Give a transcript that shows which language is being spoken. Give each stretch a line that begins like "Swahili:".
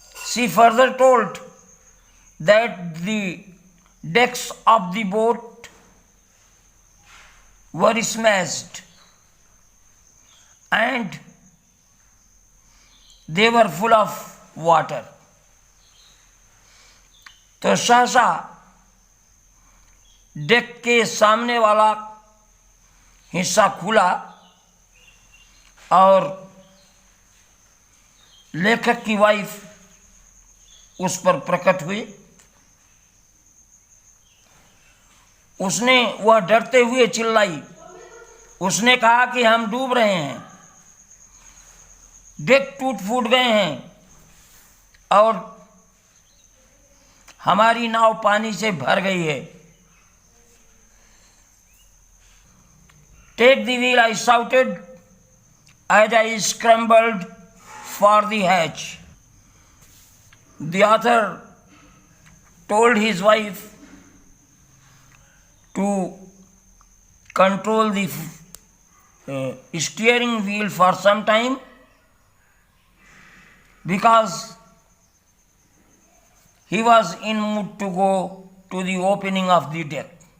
English: She further told that the decks of the boat were smashed and they were full of water.
Hindi: तो सहसा deck के सामने वाला हिस्सा खुला और लेखक की वाइफ उस पर प्रकट हुई। उसने वह डरते हुए चिल्लाई। उसने कहा कि हम डूब रहे हैं, डेक टूट फूट गए हैं और हमारी नाव पानी से भर गई है।
English: Take the wheel, I shouted as I scrambled for the hatch. The author told his wife to control the steering wheel for some time because he was in mood to go to the opening of the deck.